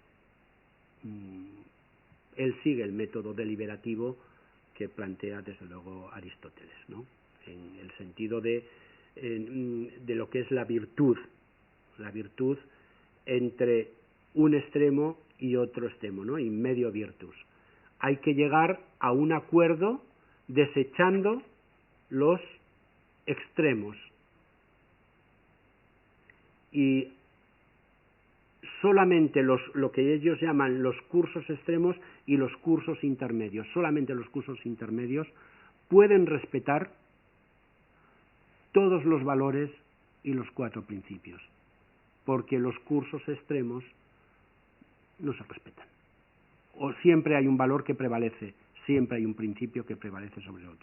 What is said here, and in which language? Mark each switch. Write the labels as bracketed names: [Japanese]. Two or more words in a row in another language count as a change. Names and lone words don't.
[Spanish] Él sigue el método deliberativo que plantea desde luego Aristóteles, ¿no? En el sentido de lo que es la virtud entre un extremo y otro extremo, ¿no? [Latin] In medio virtus. [Spanish] Hay que llegar a un acuerdo desechando los extremos y solamente lo que ellos llaman los cursos extremos y los cursos intermedios, solamente los cursos intermedios pueden respetar todos los valores y los 4 principios, porque los cursos extremos no se respetan o siempre hay un valor que prevalece, siempre hay un principio que prevalece sobre otros.